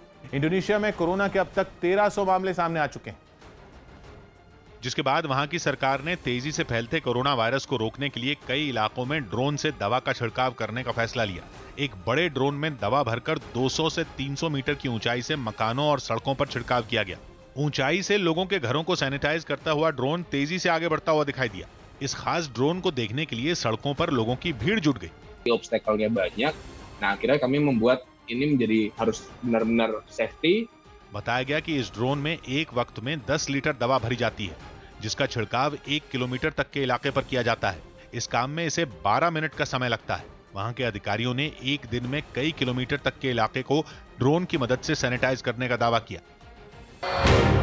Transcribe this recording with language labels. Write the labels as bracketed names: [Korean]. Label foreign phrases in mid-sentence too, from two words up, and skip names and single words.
[Hindi] इंडोनेशिया में कोरोना के अब तक 1300 मामले सामने आ चुके हैं, जिसके बाद वहां की सरकार ने तेजी से फैलते कोरोना वायरस को रोकने के लिए कई इलाकों में ड्रोन से दवा का छिड़काव करने का फैसला लिया। एक बड़े ड्रोन में दवा भरकर 200 से 300 मीटर की ऊंचाई से मकानों और सड़कों पर छिड़काव किया गया। ऊंचाई से लोगों के घरों को सैनिटाइज करता हुआ ड्रोन तेजी से आगे बढ़ता हुआ दिखाई दिया। इस खास ड्रोन को देखने के लिए सड़कों पर लोगों की भीड़ जुट गई। [Indonesian] Obstacle-nya banyak. Nah, akhirnya kami membuat ini menjadi harus benar-benar safety. [Hindi] बताया गया कि इस ड्रोन में एक वक्त में 10 लीटर दवा भरी जाती है, जिसका छिड़काव 1 किलोमीटर तक के इलाके पर किया जाता है। इस काम में इसे 12 मिनट का समय लगता है। वहां के अधिकारियों ने एक दिन में कई किलोमीटर तक के इलाके को ड्रोन की मदद से सैनिटाइज करने का दावा किया।